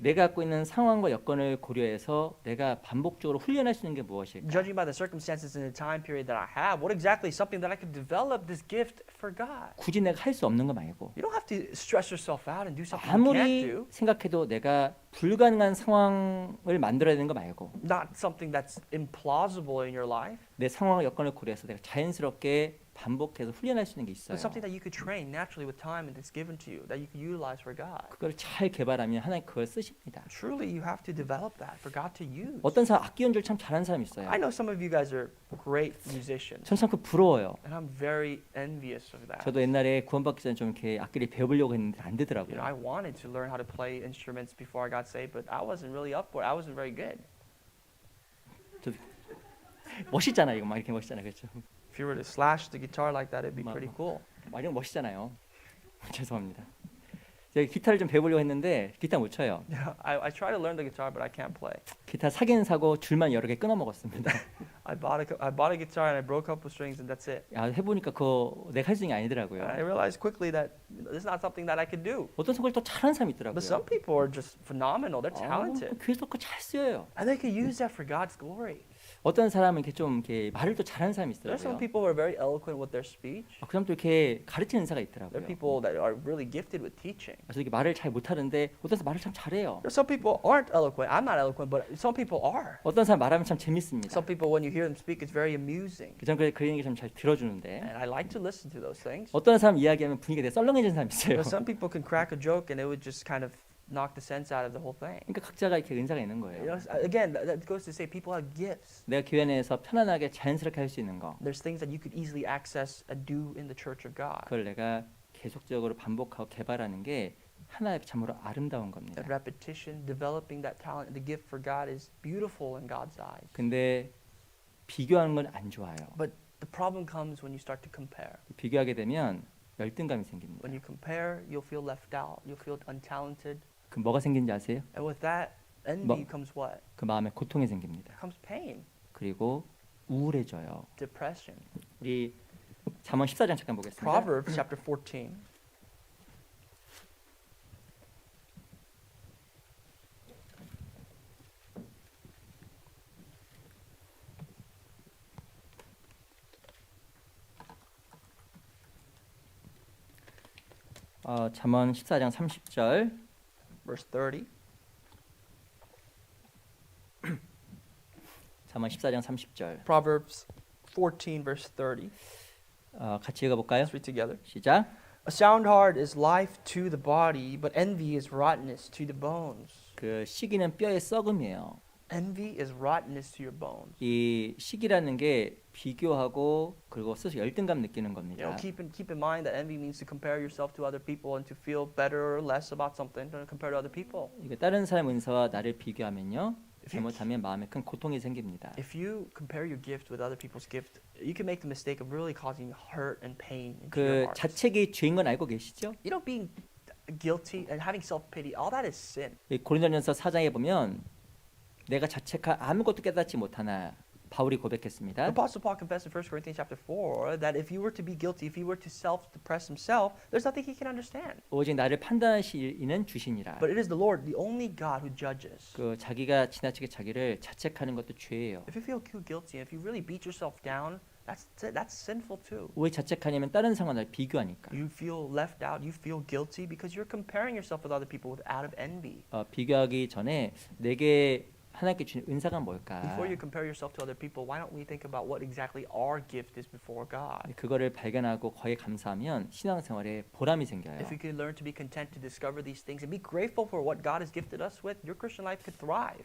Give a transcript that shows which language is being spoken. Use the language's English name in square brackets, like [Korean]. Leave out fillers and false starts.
[Korean] 내가 갖고 있는 상황과 여건을 고려해서 내가 반복적으로 훈련할 수 있는 게 무엇일까? [English] Judging by the circumstances and the time period that I have, what exactly is something that I could develop this gift for God? [Korean] 굳이 내가 할 수 없는 거 말고 [English] You don't have to stress yourself out and do something you can't [Korean] 아무리 [English] do. [Korean] 생각해도 내가 불가능한 상황을 만들어야 되는 거 말고 [English] Not something that's implausible in your life, [Korean] 내 상황과 여건을 고려해서 내가 자연스럽게 반복해서 훈련할 수 있는 게 있어요. [English] but something that you could train naturally with time and that's given to you that you can utilize for God. [Korean] 그걸 잘 개발하면 하나님 그걸 쓰십니다. [English] Truly, you have to develop that for God to use. [Korean] 어떤 사람 악기 연주를 참 잘하는 사람이 있어요. [English] I know some of you guys are great musicians, [Korean] 전 참 그 부러워요. [English] and I'm very envious of that. [Korean] 저도 옛날에 구원받기 전에 좀 이렇게 악기를 배우려고 했는데 안 [English] You [Korean] 되더라고요. [English] know, I wanted to learn how to play instruments before I got saved, but I wasn't really up for it. I wasn't very good. [Korean] 멋있잖아요. 이거 막 이렇게 멋있잖아요. 그렇죠? [English] If you were to slash the guitar like that, it'd be Ma- pretty cool. [Korean] 완전 멋있잖아요. 죄송합니다. 제가 기타를 좀 배우려고 했는데 기타 못 쳐요. [English] Yeah, I try to learn the guitar, but I can't play. [Korean] 기타 사기는 사고 줄만 여러 개 끊어 먹었습니다. [English] I bought a guitar and I broke up with strings, and that's it. [Korean] 야, 해보니까 그거 내가 할 수 있는 게 아니더라고요. [English] And I realized quickly that this is not something that I could do. [Korean] 어떤 성을 또 잘하는 사람이 [English] But some [Korean] 있더라고요. [English] people are just phenomenal. They're talented, [Korean] 그래서 그거 잘 쓰여요. [English] and they can use that for God's glory. [Korean] 어떤 사람은 이렇게 좀 이렇게 말을 또 잘하는 사람이 [English] There's some [Korean] 있더라고요. [English] people who are very eloquent with their speech. [Korean] 그 사람도 이렇게 가르치는 은사가 [English] There [Korean] 있더라고요. [English] are people that are really gifted with teaching. [Korean] 그래서 이렇게 말을 잘 못하는데 어떤 사람 말을 참 잘해요. [English] There's some people aren't eloquent. I'm not eloquent, but some people are. [Korean] 어떤 사람 말하면 참 재밌습니다. [English] Some people, when you hear them speak, it's very amusing. [Korean] 저는 그 얘기 좀 잘 들어주는데 [English] And I like to listen to those things. [Korean] 어떤 사람 이야기하면 분위기가 되게 썰렁해지는 사람이 있어요. [English] But some people can crack a joke and it would just kind of knock the sense out of the whole thing. [Korean] 그러니까 각자가 이렇게 은사가 있는 [English] You [Korean] 거예요. [English] know, again, that goes to say people have gifts. [Korean] 내가 교회 내에서 편안하게 자연스럽게 할 수 있는 거 [English] There's things that you could easily access and do in the church of God. [Korean] 그걸 내가 계속적으로 반복하고 개발하는 게 하나의 참으로 아름다운 겁니다. [English] That repetition, developing that talent, the gift for God is beautiful in God's eyes. [Korean] 근데 비교하는 건 안 좋아요. [English] But the problem comes when you start to compare. [Korean] 비교하게 되면 열등감이 생깁니다. [English] When you compare, you'll feel left out. You'll feel untalented. [Korean] 그 뭐가 생긴지 아세요? [English] And with that, envy comes what? [Korean] 그 마음에 고통이 생깁니다. [English] Comes pain, [Korean] 그리고 우울해져요. [English] depression. [Korean] 우리 잠언 14장 잠깐 보겠습니다. [English] Proverbs chapter 14. [Korean] 잠언 14장 30절. [English] Verse 30. [Korean] 잠언 14장 30절. [English] Proverbs 14 verse 30. [Korean] 같이 읽어 볼까요? [English] Let's read together. [Korean] 시작. [English] A sound heart is life to the body, but envy is rottenness to the bones. [Korean] 그 시기는 뼈의 썩음이에요. [English] Envy is rottenness to your bones. [Korean] 이 시기라는 게 비교하고 그리고 스스로 열등감 느끼는 [English] You know, [Korean] 겁니다. [English] keep in mind that envy means to compare yourself to other people and to feel better or less about something compared to other people. [Korean] 이게 다른 사람 은사와 나를 비교하면요. [English] If you, [Korean] 잘못하면 마음에 큰 고통이 생깁니다. [English] if you compare your gift with other people's gift, you can make the mistake of really causing hurt and pain into your heart. [Korean] 자책이 죄인 건 알고 계시죠? [English] You know, being guilty and having self-pity, all that is sin. [Korean] 이 고린도전서 4장에 보면 내가 자책할 아무것도 깨닫지 못하나 바울이 고백했습니다. [English] Apostle Paul confessed in 1 Corinthians chapter 4 that if he were to be guilty, if he were to self-depress himself, there's nothing he can understand. [Korean] 오직 나를 판단하실 이는 주시니라. [English] But it is the Lord, the only God who judges. [Korean] 그 자기가 지나치게 자기를 자책하는 것도 죄예요. [English] If you feel too guilty, if you really beat yourself down, that's sinful too. [Korean] 왜 자책하냐면 다른 사람과 나를 비교하니까. [English] You feel left out, you feel guilty because you're comparing yourself with other people out of envy. [Korean] 비교하기 전에 내게 하나님께 주신 은사가 뭘까? [English] Before you compare yourself to other people, why don't we think about what exactly our gift is before God? [Korean] 그거를 발견하고 거기에 감사하면 신앙생활에 보람이 생겨요. [English] If you can learn to be content to discover these things and be grateful for what God has gifted us with, your Christian life could thrive.